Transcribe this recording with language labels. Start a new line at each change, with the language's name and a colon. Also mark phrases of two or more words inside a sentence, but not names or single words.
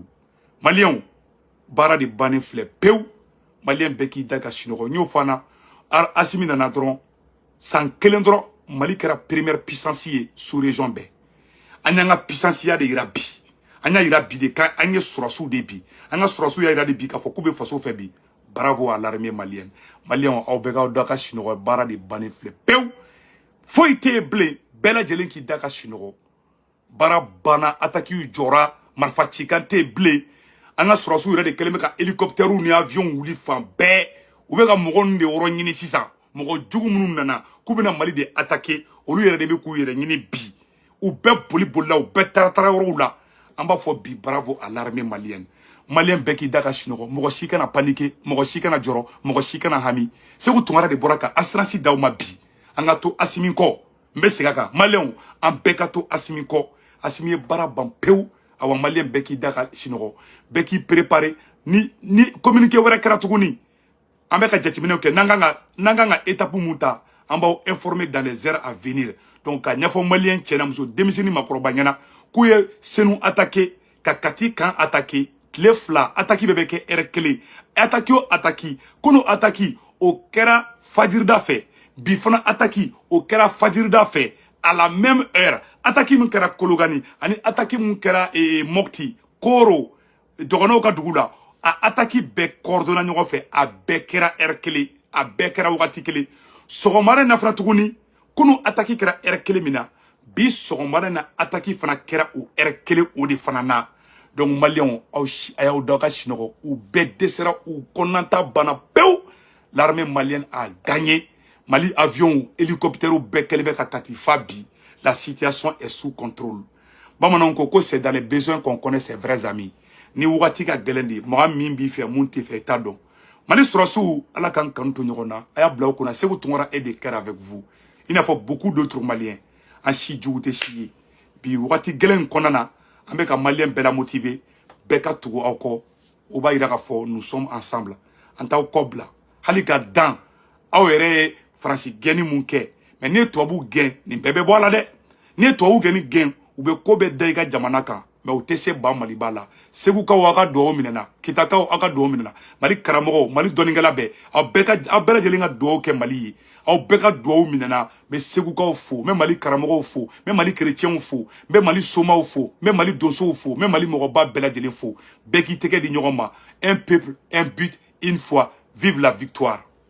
Bambara: Maliens baara de bannen filɛ pewu Malien bɛɛ k'i da ka sunɔgɔ n y'o fana Assimi nana dɔrɔn san kelen dɔrɔn Mali kɛra
French: première puissance
Bambara: ye
French: sous région
Bambara: bɛɛ an y'an ka puissance ya de yira bi an y'a yira bi de kan an ye sɔrɔsiw de bi an ka sɔrɔsiw y'a yira de bi k'a fɔ k'u bɛ faso fɛ bi
French: bravo à l'armée malienne
Bambara: Maliens aw bɛɛ k'aw da ka sunɔgɔ baara de bannen filɛ pewu foyi tɛ yen bilen bɛɛ lajɛlen k'i da ka sunɔgɔ baara banna attaque jɔra marifa cikan tɛ yen bilen an ka sɔrɔsiw yɛrɛ de kɛlen bɛ ka hélicoptères ni avions wuli fan bɛɛ u bɛ ka mɔgɔ ninnu de yɔrɔ ɲini sisan mɔgɔ jugu minnu nana k'u bɛna Mali de attaquer olu yɛrɛ de bɛ k'u yɛrɛ ɲini bi u bɛɛ bolila u bɛɛ taara yɔrɔw la an b'a fɔ bi
French: bravo à l'armée malienne
Bambara: Malien bɛɛ k'i da ka sunɔgɔ mɔgɔ si kana paniquer mɔgɔ si kana jɔrɔ mɔgɔ si kana hami Sékou Tounkara de bɔra ka assurance d'aw ma bi an ka to Assimi kɔ n bɛ segin a kan Maliens an bɛɛ ka to Assimi kɔ Assimi ye baara ban pewu awa Malien bɛɛ k'i da ka sunɔgɔ bɛɛ k'i préparer ni communiqué wɛrɛ kɛra tuguni an bɛ ka jateminɛw kɛ n'an kan ka étape mun ta an b'aw informer
French: dans les heures à venir donc
Bambara: ka ɲɛfɔ Malien cɛ n'a muso denmisɛnnin maakɔrɔba ɲɛna k'u ye Senu attaquer ka Kati kan attaquer tile fila attaque bɛɛ bɛ kɛ heure kelen attaque o attaque kunu attaque o kɛra fajirida fɛ bi fana attaque o kɛra fajirida fɛ
French: à la même heure
Bambara: attaque min kɛra Kologani ani attaque min kɛra Mopti Koro dɔgɔnɔw ka dugu la a attaque bɛɛ coordonna ɲɔgɔn fɛ a bɛɛ kɛra heure kelen a bɛɛ kɛra wagati kelen sɔgɔmada in na fana tuguni kunu attaque kɛra heure kelen min na bi sɔgɔmada in na attaque fana kɛra o heure kelen o de fana na donc Maliens a y'aw da ka sunɔgɔ u bɛɛ dɛsɛra u kɔnɔnata banna pewu
French: l'armée malienne a gagné
Bambara: Mali avion hélicoptère bɛɛ kɛlen bɛ ka katifa bi
French: la situation est sous
Bambara: contrôle bamananw ko
French: c'est dans les besoins qu'on connaît ses vrais amis
Bambara: ni wagati ka gɛlɛn de mɔgɔ min b'i fɛ mun t'i fɛ i t'a dɔn Mali sɔrɔsiw ala k'an kanu to ɲɔgɔn na a y'a bila u kunna
French: Sékou Tounkara est de cœur avec vous il n'a fait beaucoup d'autres Maliens
Bambara: an si jugu tɛ si ye bi wagati gɛlɛn kɔnɔna na an bɛ ka Maliens bɛɛ la motiver bɛɛ ka tugu aw kɔ o b'a yira k'a fɔ
French: nous sommes ensemble
Bambara: an t'aw kɔ bila hali ka dan aw yɛrɛ ye Faransi gɛnni mun kɛ mais n'i ye tubabu gɛn nin bɛɛ bɛ bɔ a la dɛ n'i ye tubabu gɛnni gɛn u bɛ ko bɛɛ da i ka jamana kan mais u tɛ se ban Maliba la Segukaw aw ka duwawu minɛna Kitakaw aw ka duwawu minɛna Mali karamɔgɔw Mali dɔnnikɛla bɛɛ aw bɛɛ lajɛlen ka duwawu kɛ Mali ye aw bɛɛ ka duwawu minɛna n bɛ Segukaw fo n bɛ Mali karamɔgɔw fo n bɛ Mali chrétiens fo n bɛ Mali somaw fo n bɛ Mali donsow fo n bɛ Mali mɔgɔba bɛɛ lajɛlen fo bɛɛ k'i tɛgɛ di ɲɔgɔn ma
French: un peuple un but une foi vive la victoire